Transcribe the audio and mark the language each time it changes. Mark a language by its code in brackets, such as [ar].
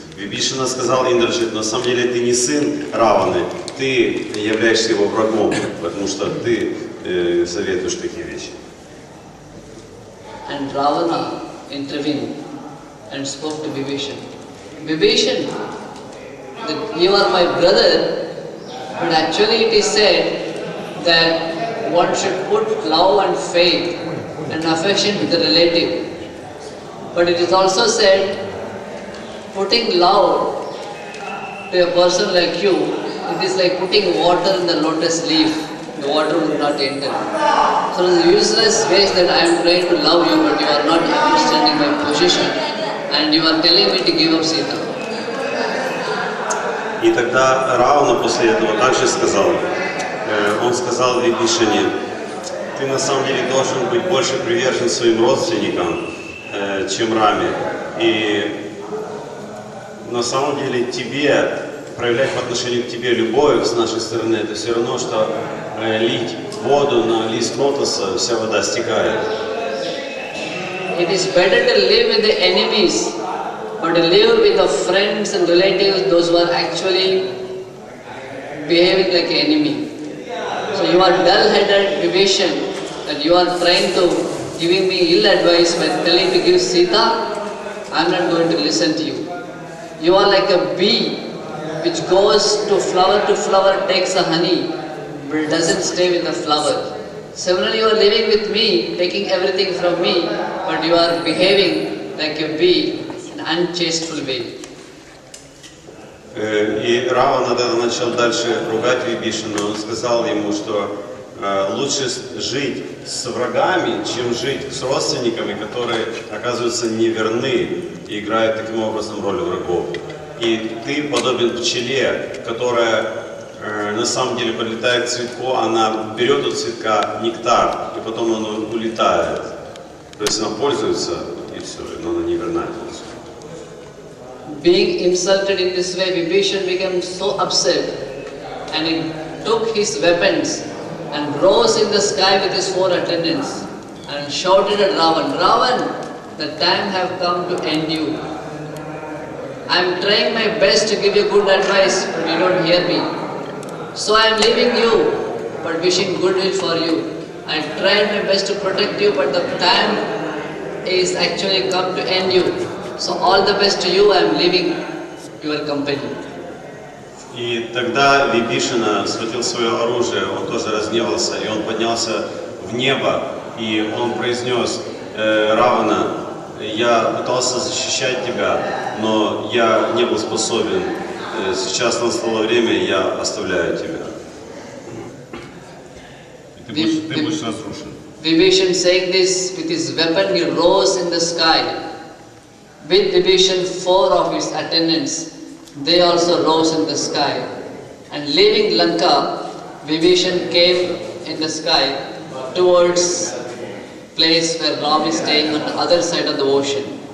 [ru] Vibhishana сказал Индрджит, на самом деле ты не сын Раваны, ты являешься его врагом, потому что ты советуешь такие вещи. [en] And Ravana intervened and spoke to Vibhishana. Vibhishana, that you are my brother, but actually it is said that one should put love and faith and affection with the relative. But it is also said, putting love to a person like you, it is like putting water in the lotus leaf. The water will not enter. So it is useless ways that I am trying to love you, but you are not understanding my position, and you are telling me to give up Sita. [ru] И тогда Равана после этого также сказал, он сказал Вибхишане, ты на самом деле должен быть больше привержен своим родственникам, чем Раме. И на самом деле тебе, проявлять по отношению к тебе любовь с нашей стороны, это все равно, что лить воду на лист лотоса, вся вода стекает. [en] It is better to live with the enemies, but to live with the friends and relatives, those who are actually behaving like an enemy. So you are dull-headed, Vibhishana, and you are trying to giving me ill advice by telling to give Sita. I am not going to listen to you. You are like a bee which goes to flower, takes the honey, but it doesn't stay with the flower. Similarly, you are living with me, taking everything from me, but you are behaving like a bee in an unchasteful way. [ru] И Равана начал дальше ругать Вибхишану. Он сказал ему, что лучше жить с врагами, чем жить с родственниками, которые оказываются неверны и играют таким образом роль врагов. И ты подобен пчеле, которая на самом деле подлетает к цветку, она берет у цветка нектар, и потом он улетает. То есть она пользуется, и все, но она не верна. [en] Being insulted in this way, Vibhishana became so upset, and he took his weapons and rose in the sky with his 4 attendants and shouted at Ravan, Ravan, the time have come to end you. I am trying my best to give you good advice, but you don't hear me. So I am leaving you, but wishing goodwill for you. I tried my best to protect you, but the time is actually come to end you. So all the best to you, I am leaving your company. [ru] И тогда Вибхишана схватил свое оружие, он тоже разгневался, и он поднялся в небо, и он произнес: Равана, я пытался защищать тебя, но я не был способен. Сейчас настало время, я оставляю тебя. Ты будешь разрушен. [en] Vibhishana saying this with his weapon, he rose in the sky. With Vibhishana, 4 of his attendants, they also rose in the sky. And leaving Lanka, Vibhishana came in the sky towards place where Ram is staying on the other side of the ocean.